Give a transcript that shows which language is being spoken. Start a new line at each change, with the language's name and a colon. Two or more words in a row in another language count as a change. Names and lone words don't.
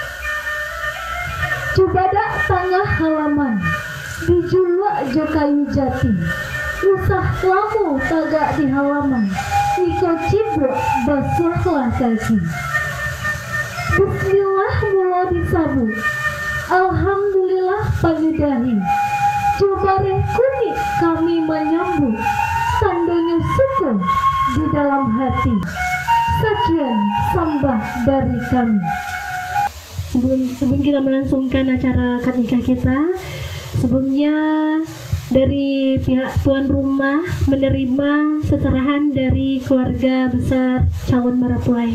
Minangkabau: Cubadak tengah halaman, dijulak jo kayu jati, usah lamu tagak di halaman, iko cibrok basuhlah kaki. Bismillah mula disabu, alhamdulillah panyudahi.
Indonesian: Jubare kuning kami menyambut, tandanya syukur di dalam hati. Sekian sembah dari kami. Sebelum kita melangsungkan acara akad nikah kita, sebelumnya dari pihak tuan rumah menerima seserahan dari keluarga besar calon Marapulai.